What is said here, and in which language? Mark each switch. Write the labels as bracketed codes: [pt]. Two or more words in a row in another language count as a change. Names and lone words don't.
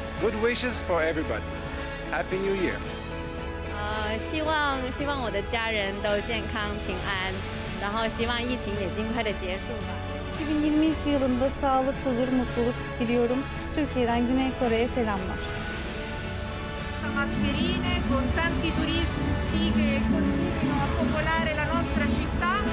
[en] Good wishes for everybody. Happy New Year. [zh] 希望我的家人都健康平安，然后希望疫情也尽快的结束吧。 [tr] 2022 yılında sağlık, huzur, mutluluk diliyorum. Türkiye'den Güney Kore'ye selamlar. [it] Mascherine con tanti turisti che continuano a popolare la nostra città.